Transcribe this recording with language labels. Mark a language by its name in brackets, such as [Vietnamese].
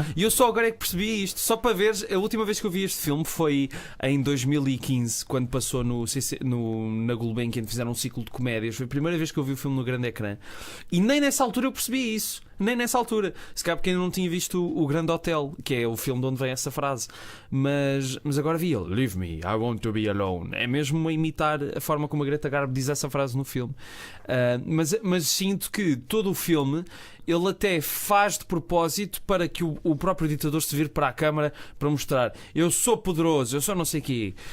[Portuguese] E eu só agora é que percebi isto. Só para ver, a última vez que eu vi este filme foi em 2015, quando passou na Gulbenkian, fizeram um ciclo de comédias. Foi a primeira vez que eu vi o filme no grande ecrã. E nem nessa altura eu percebi isso. nem nessa altura. Se calhar porque ainda não tinha visto o Grande Hotel, que é o filme de onde vem essa frase. Mas agora vi ele: [English] Leave me, I want to be alone. [Portuguese] É mesmo a imitar a forma como a Greta Garbo diz essa frase no filme. Mas sinto que todo o filme ele até faz de propósito para que o próprio ditador se vire para a câmara para mostrar: eu sou poderoso, eu sou não sei quê.